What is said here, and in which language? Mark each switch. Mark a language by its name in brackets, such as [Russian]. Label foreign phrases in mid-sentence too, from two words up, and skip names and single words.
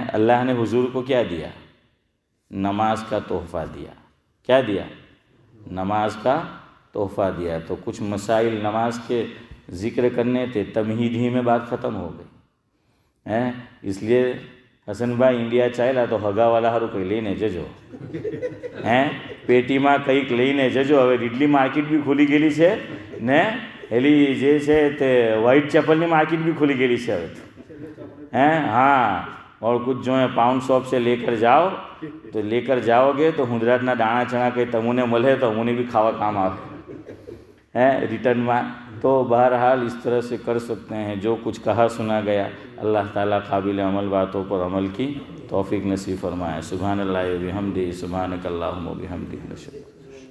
[Urdu] اللہ نے حضور کو کیا دیا؟ نماز کا تحفہ دیا. کیا دیا؟ نماز کا تحفہ دیا. تو کچھ مسائل نماز کے ذکر کرنے تھے، تمہید ہی میں بات ختم ہو گئی. اس لیے [Gujarati] حسن ભાઈ ઇન્ડિયા ચાલ્યા તો હગાવાલા હારું કંઈ લઈને જજો. પેટીમાં કંઈક લઈને જજો. હવે રીડલી માર્કેટ બી ખુલી ગયેલી છે ને એલી જે છે તે વ્હાઇટ ચેપલની માર્કેટ બી ખુલી ગયેલી છે હવે. [Urdu] ہیں ہاں اور کچھ جو ہے પાઉન્ડ શોપ سے لے کر جاؤ تو لے کر جاؤ گے تو [Gujarati] ગુજરાતના દાણા ચણા કંઈ તમને મળે તો અમને بھی ખાવા કામ આવે [Urdu] ہیں ریٹرن میں. تو بہرحال اس طرح سے کر سکتے ہیں. جو کچھ کہا سنا گیا اللہ تعالیٰ قابل عمل باتوں پر عمل کی توفیق نصیب فرمائے. [Arabic] سبحان اللہ و بحمدہ سبحانک اللہم و بحمدک نشہد